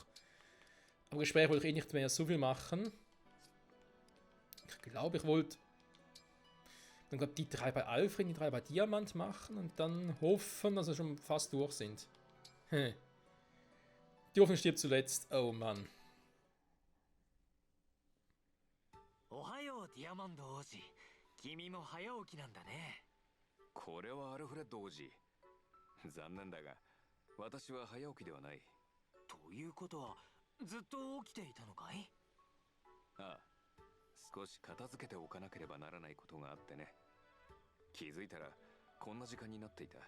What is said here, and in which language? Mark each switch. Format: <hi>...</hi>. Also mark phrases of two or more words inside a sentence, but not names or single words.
<de>Aber Gespräche wollte ich eh nicht mehr so viel machen. Ich glaube, ich wollte dann glaub, die 3 bei Alfred, die 3 bei Diamant machen und dann hoffen, dass wir schon fast durch sind. Die Hoffnung stirbt zuletzt. Oh Mann.</de> <ja>おはよう、ディアマンド王子. 君も早起きなんだね. これはアルフレッド王子。残念だが、私は早起きではない。ということは、ずっと起きていたのかい？ああ、少し片付けておかなければならないことがあってね。気づいたらこんな時間になっていた。</ja>